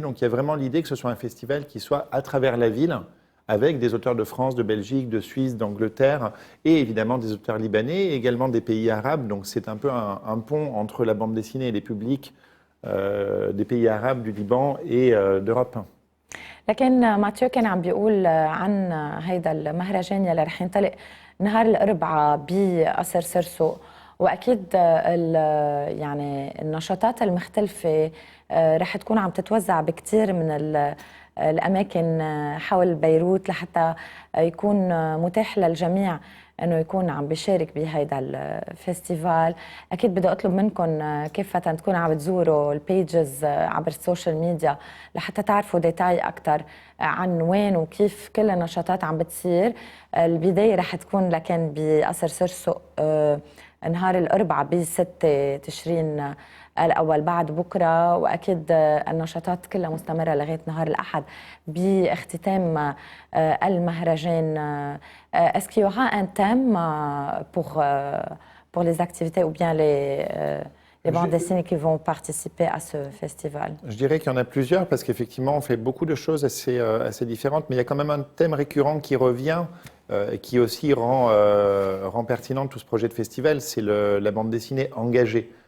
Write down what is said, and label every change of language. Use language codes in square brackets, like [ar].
[fr] Donc il y a vraiment l'idée que ce soit un festival qui soit à travers la ville, avec des auteurs de France, de Belgique, de Suisse, d'Angleterre, et évidemment des auteurs libanais, et également des pays arabes. Donc c'est un peu un pont entre la bande dessinée et les publics des pays arabes, du Liban et d'Europe. [ar] لكن ماتيو كان عم بيقول عن هيدا المهرجان يلي رح ينطلق نهار الأربعاء بقصر سرسو واكيد يعني النشاطات المختلفه رح تكون عم تتوزع بكثير من الاماكن حول بيروت لحتى يكون متاح للجميع انه يكون عم بيشارك بهيدا الفestival. اكيد بدي اطلب منكم كافه تكونوا عم تزوروا البيجز عبر السوشيال ميديا لحتى تعرفوا ديتاي اكثر عن وين وكيف كل النشاطات عم بتصير. البدايه رح تكون لكن بقصر سرسق نهار الاربعاء ب6 تشرين الأول بعد بكرة، وأكيد النشاطات كلها مستمرة لغاية نهار الأحد باختتام المهرجان. [fr] Est-ce qu'il y aura un thème pour les activités ou bien les bandes dessinées qui vont participer à ce festival? Je dirais qu'il y en a plusieurs parce qu'effectivement, on fait beaucoup de choses assez différentes, mais il y a quand même un thème récurrent qui revient et qui aussi rend pertinent tout ce projet de festival, c'est la bande dessinée engagée.